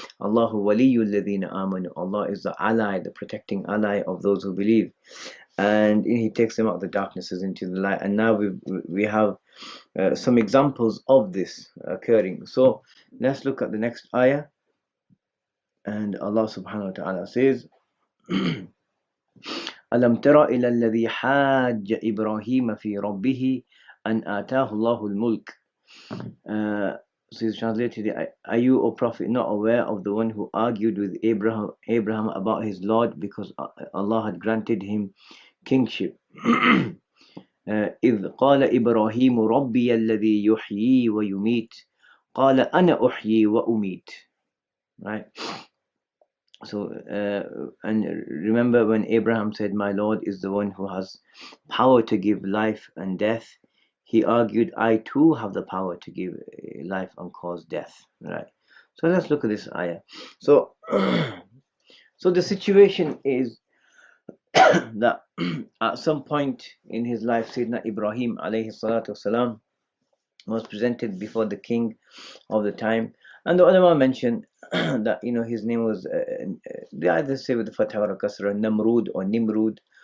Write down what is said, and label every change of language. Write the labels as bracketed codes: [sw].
[ar] Allahu waliyul ladhina amanu. [en] Allah is the ally, the protecting ally of those who believe, and He takes them out of the darknesses into the light. And now we have some examples of this occurring. So let's look at the next ayah. And Allah subhanahu wa ta'ala says, [ar] ألم تر إلى الذي حاج إبراهيم في ربه أن آتاه الله الملك. [en] So it's translated, are you, O Prophet, not aware of the one who argued with Abraham about his Lord because Allah had granted him kingship? [ar] إذ قال إبراهيم ربي الذي يحيي ويميت قال أنا أحيي وأميت. [en] Right? So and remember when Abraham said, my Lord is the one who has power to give life and death, he argued, I too have the power to give life and cause death. Right? So let's look at this ayah. So the situation is that at some point in his life, Sayyidina Ibrahim alayhi salatu wasalam was presented before the king of the time, and the ulama mentioned that his name was they either say with the fatha or kasra Namrud or Nimrod.